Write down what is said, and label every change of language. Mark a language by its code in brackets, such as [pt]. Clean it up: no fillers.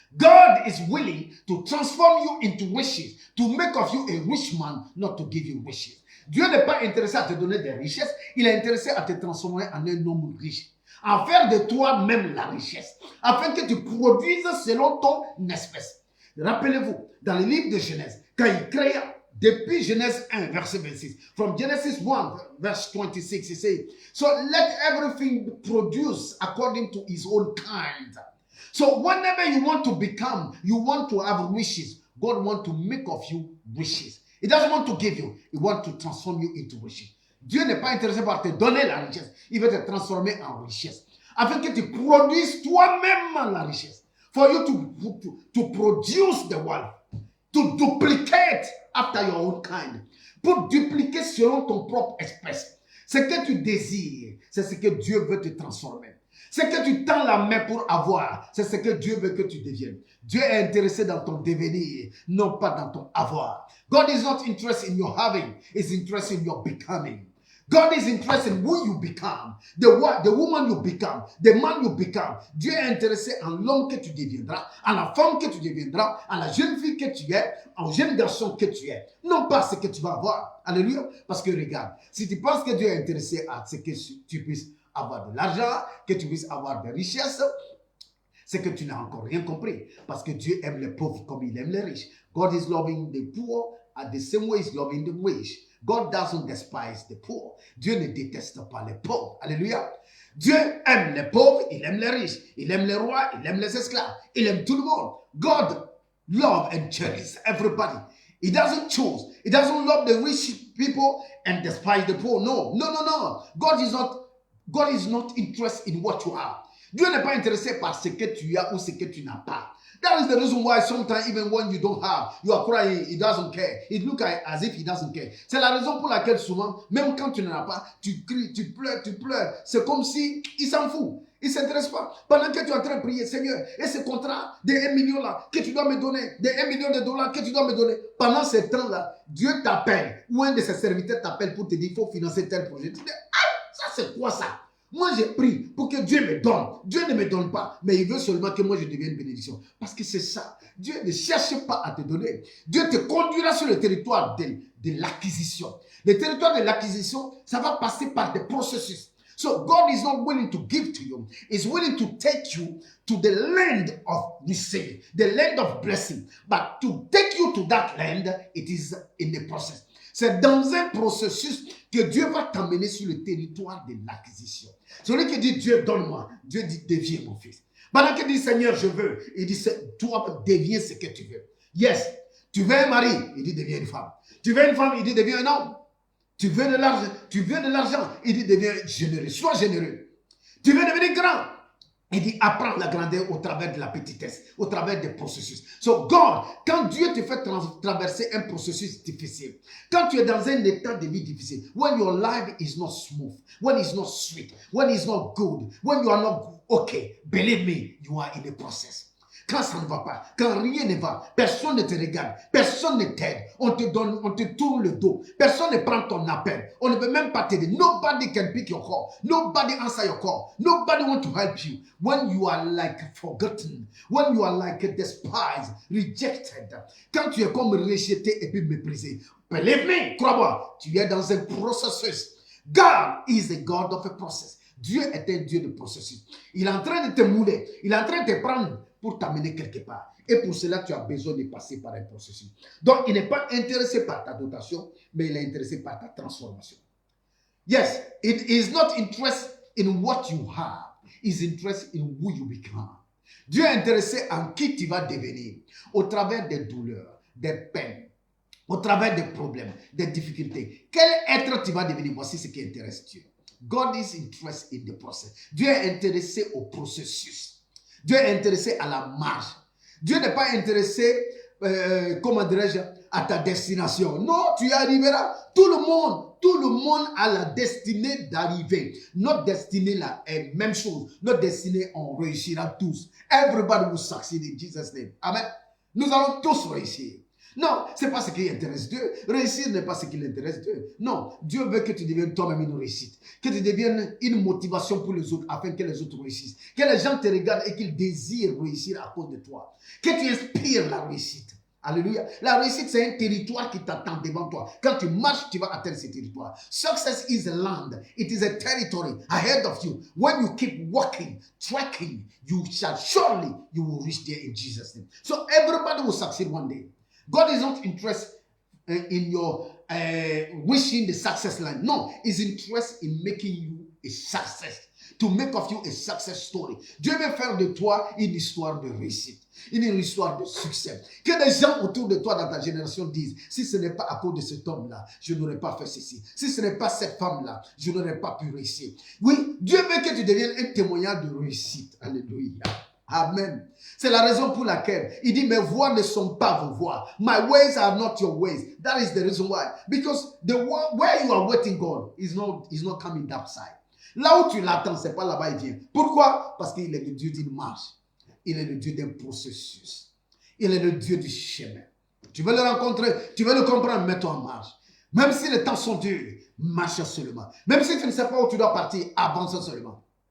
[en] God is willing to transform you into riches, to make of you a rich man, not to give you riches. [fr] Dieu n'est pas intéressé à te donner des richesses, il est intéressé à te transformer en un homme riche, à faire de toi-même la richesse, afin que tu produises selon ton espèce. Rappelez-vous, dans le livre de Genèse, quand il créa, depuis Genèse 1, verset 26, [en] from Genesis 1, verse 26, he says, so let everything produce according to his own kind. So whenever you want to become, you want to have riches, God wants to make of you riches. He doesn't want to give you, he wants to transform you into riches. [fr] Dieu n'est pas intéressé par te donner la richesse, il veut te transformer en richesse, afin que tu produises toi-même la richesse. [en] For you to produce the wealth, to duplicate after your own kind, [fr] pour dupliquer selon ton propre espèce. Ce que tu désires, c'est ce que Dieu veut te transformer. Ce que tu tends la main pour avoir, c'est ce que Dieu veut que tu deviennes. Dieu est intéressé dans ton devenir, non pas dans ton avoir. [en] God is not interested in your having, he's interested in your becoming. God is interested in who you become, the woman you become, the man you become. [fr] Dieu est intéressé en l'homme que tu deviendras, en la femme que tu deviendras, en la jeune fille que tu es, en jeune garçon que tu es. Non pas ce que tu vas avoir. Alléluia. Parce que regarde, si tu penses que Dieu est intéressé à ce que tu puisses avoir de l'argent, que tu puisses avoir des richesses, c'est que tu n'as encore rien compris. Parce que Dieu aime les pauvres comme il aime les riches. [en] God is loving the poor at the same way he's loving the rich. God doesn't despise the poor. [fr] Dieu ne déteste pas les pauvres. Alléluia. Dieu aime les pauvres, il aime les riches, il aime les rois, il aime les esclaves, il aime tout le monde. [en] God loves and cherishes everybody. He doesn't choose. He doesn't love the rich people and despise the poor. No, no, no, no. God is not interested in what you have. [fr] Dieu n'est pas intéressé par ce que tu as ou ce que tu n'as pas. [en] That is the reason why sometimes even when you don't have, you are crying, he doesn't care. It looks as if he doesn't care. [fr] C'est la raison pour laquelle souvent, même quand tu n'en as pas, tu cries, tu pleures. C'est comme si il s'en fout. Il ne s'intéresse pas. Pendant que tu es en train de prier, Seigneur, et ce contrat de 1 million là, que tu dois me donner, de 1 million de dollars que tu dois me donner, pendant ce temps-là, Dieu t'appelle, ou un de ses serviteurs t'appelle pour te dire, il faut financer tel projet. Tu dis, ah, ça c'est quoi ça? Moi, j'ai pris pour que Dieu me donne. Dieu ne me donne pas, mais il veut seulement que moi, je devienne bénédiction. Parce que c'est ça. Dieu ne cherche pas à te donner. Dieu te conduira sur le territoire de l'acquisition. Le territoire de l'acquisition, ça va passer par des processus. [en] So God is not willing to give to you. He's willing to take you to the land of receiving, the land of blessing. But to take you to that land, it is in the process. [fr] C'est dans un processus que Dieu va t'amener sur le territoire de l'acquisition. Celui qui dit Dieu donne-moi, Dieu dit deviens mon fils. Pendant qu'il dit Seigneur je veux, il dit toi deviens ce que tu veux. Yes, tu veux un mari, il dit deviens une femme. Tu veux une femme, il dit deviens un homme. Tu veux de l'argent, il dit deviens généreux, sois généreux. Tu veux devenir grand, il dit apprends la grandeur au travers de la petitesse, au travers des processus. [en] So God, [fr] quand Dieu te fait traverser un processus difficile, quand tu es dans un état de vie difficile, [en] when your life is not smooth, when it's not sweet, when it's not good, when you are not okay, believe me, you are in a process. [fr] Quand ça ne va pas, quand rien ne va, personne ne te regarde, personne ne t'aide, on te tourne le dos, personne ne prend ton appel, on ne peut même pas t'aider. [en] Nobody can pick your call, nobody answer your call, nobody want to help you. When you are like forgotten, when you are like despised, rejected, [fr] quand tu es comme rejeté et puis méprisé, [en] believe me, [fr] crois-moi, tu es dans un processus. [en] God is a God of a process. [fr] Dieu est un Dieu de processus. Il est en train de te mouler, il est en train de te prendre pour t'amener quelque part. Et pour cela, tu as besoin de passer par un processus. Donc, il n'est pas intéressé par ta dotation, mais il est intéressé par ta transformation. [en] Yes, it is not interested in what you have. It's interested in who you become. [fr] Dieu est intéressé en qui tu vas devenir au travers des douleurs, des peines, au travers des problèmes, des difficultés. Quel être tu vas devenir? Voici ce qui intéresse Dieu. [en] God is interested in the process. [fr] Dieu est intéressé au processus. Dieu est intéressé à la marche. Dieu n'est pas intéressé, comment dirais-je, à ta destination. Non, tu y arriveras. Tout le monde a la destinée d'arriver. Notre destinée là est même chose. Notre destinée, on réussira tous. [en] Everybody will succeed in Jesus' name. Amen. [fr] Nous allons tous réussir. Non, ce n'est pas ce qui intéresse Dieu. Réussir n'est pas ce qui intéresse Dieu. Non, Dieu veut que tu deviennes toi-même une réussite. Que tu deviennes une motivation pour les autres afin que les autres réussissent. Que les gens te regardent et qu'ils désirent réussir à cause de toi. Que tu inspires la réussite. Alléluia. La réussite, c'est un territoire qui t'attend devant toi. Quand tu marches, tu vas atteindre ce territoire. [en] Success is a land. It is a territory ahead of you. When you keep walking, tracking, you shall surely, you will reach there in Jesus' name. So everybody will succeed one day. God is not interested in your wishing the success line. No, He's interested in making you a success. To make of you a success story. [fr] Dieu veut faire de toi une histoire de réussite. Une histoire de succès. Que les gens autour de toi dans ta génération disent, si ce n'est pas à cause de cet homme-là, je n'aurais pas fait ceci. Si ce n'est pas cette femme-là, je n'aurais pas pu réussir. Oui, Dieu veut que tu deviennes un témoignage de réussite. Alléluia. Amen. C'est la raison pour laquelle il dit, mes voies ne sont pas vos voies. [en] My ways are not your ways. That is the reason why. Because where you are waiting God is not coming that side. [fr] Là où tu l'attends, c'est pas là-bas il vient. Pourquoi? Parce qu'il est le Dieu d'une marche. Il est le Dieu d'un processus. Il est le Dieu du chemin. Tu veux le rencontrer, tu veux le comprendre, mets-toi en marche. Même si les temps sont durs, marche seulement. Même si tu ne sais pas où tu dois partir, avance seulement.